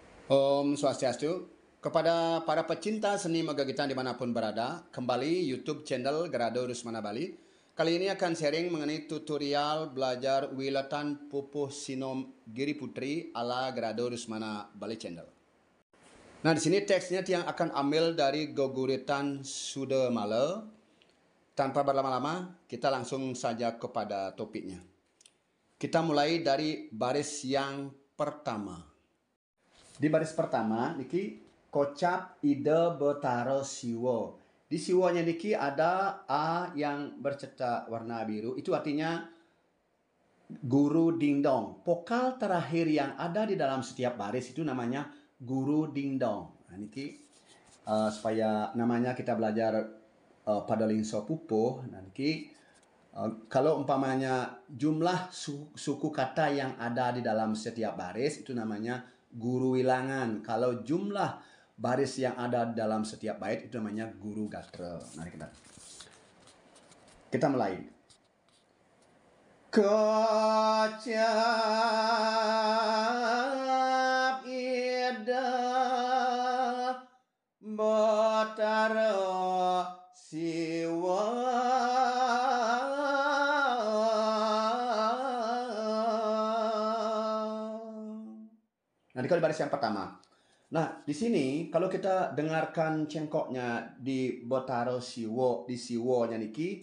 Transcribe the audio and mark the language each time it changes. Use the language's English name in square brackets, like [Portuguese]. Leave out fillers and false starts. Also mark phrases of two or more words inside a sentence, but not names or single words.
[Indonesian] Om Swastiastu. Kepada para pecinta seni Magagitan dimanapun berada, kembali YouTube channel Gerado Rusmana Bali. Kali ini akan sharing mengenai tutorial belajar Wilatan Pupuh Sinom Giri Putri ala Gerado Rusmana Bali channel. Nah, di sini teksnya yang akan ambil dari Goguritan Suda Male. Tanpa berlama-lama, kita langsung saja kepada topiknya. Kita mulai dari baris yang pertama. Di baris pertama, [Balinese] niki kocap ide betaro siwo. [Indonesian] Di siwonya niki ada A yang bercetak warna biru. Itu artinya guru dingdong. Vokal terakhir yang ada di dalam setiap baris itu namanya guru dingdong. Nah, niki supaya namanya kita belajar pada lingso pupuh. Nah, niki kalau umpamanya jumlah suku kata yang ada di dalam setiap baris itu namanya guru wilangan. Kalau jumlah baris yang ada dalam setiap bait itu namanya guru gatra. Mari kita mulai. [Balinese] Kocap ida betaro siwa. [Indonesian] Nah, di baris yang pertama. Nah, di sini kalau kita dengarkan cengkoknya di Botaro Siwo, di Siwonya niki.